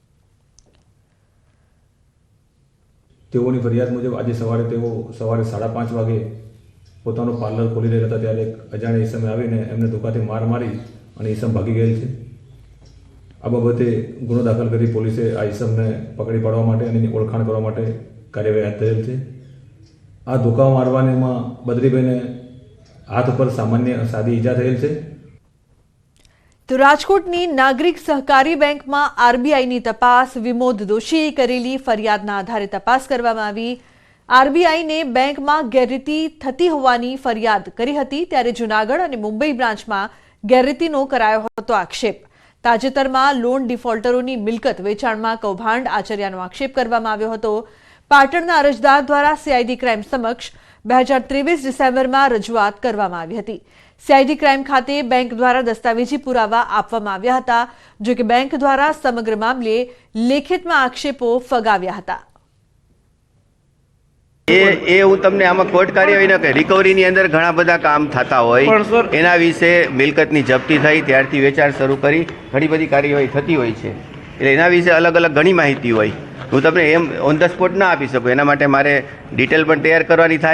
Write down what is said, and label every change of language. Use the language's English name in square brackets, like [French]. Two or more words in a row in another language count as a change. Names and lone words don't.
[Gujarati] તેઓની ફરિયાદ મુજબ આજે સવારે 5:30 વાગે પોતાનો પાર્લર ખોલી રહ્યા હતા ત્યારે એક અજાણ્યા ઈસમે આવીને એમને ધોકાથી માર મારી અને ઈસમ ભાગી ગયેલ છે। આ બાબતે ગુનો દાખલ કરી પોલીસે આ ઈસમને પકડી પાડવા માટે અને એની ઓળખાણ કરવા માટે કાર્યવાહી હાથ ધરેલ છે। આ ધોકા મારવાને માં બદ્રીભાઈ ને હાથ પર સામાન્ય સાદી ઈજા થયેલ છે। તો રાજકોટની નાગરિક સહકારી બેંક માં આરબીઆઈ ની તપાસ વિમોદ દોષીએ કરેલી ફરિયાદના આધારે તપાસ કરવામાં આવી। આરબીઆઈ ને બેંક માં ગેરરીતિ થતી હોવાની ફરિયાદ કરી હતી ત્યારે જૂનાગઢ અને મુંબઈ બ્રાંચ માં ગેરરીતિનો કરાયો હતો આક્ષેપ। તાજેતરમાં લોન ડિફોલ્ટરોની મિલકત વેચાણમાં કૌભાંડ આચર્યાનો આક્ષેપ કરવામાં આવ્યો હતો। પાટણના અરજદાર દ્વારા સીઆઈડી ક્રાઇમ સમક્ષ 2023 ડિસેમ્બર માં રજૂઆત કરવામાં આવી હતી। સીઆઈડી ક્રાઇમ ખાતે બેંક દ્વારા દસ્તાવેજી પુરાવા આપવામાં આવ્યા હતા જો કે બેંક દ્વારા સમગ્ર મામલે લેખિત માં આક્ષેપો ફગાવ્યા હતા। હું તમને આમાં કોર્ટ કાર્યવાહીના કે રિકવરીની અંદર ઘણા બધા કામ થતા હોય એના વિશે મિલકતની જપ્તી થઈ ત્યારથી વેચાણ શરૂ કરી ઘણી બધી કાર્યવાહી થતી હોય છે એટલે એના વિશે અલગ અલગ ઘણી માહિતી હોય। હું તમને એમ [English] on the spot [Gujarati] ના આપી શકું એના માટે મારે ડિટેલ પણ તૈયાર કરવાની થાય।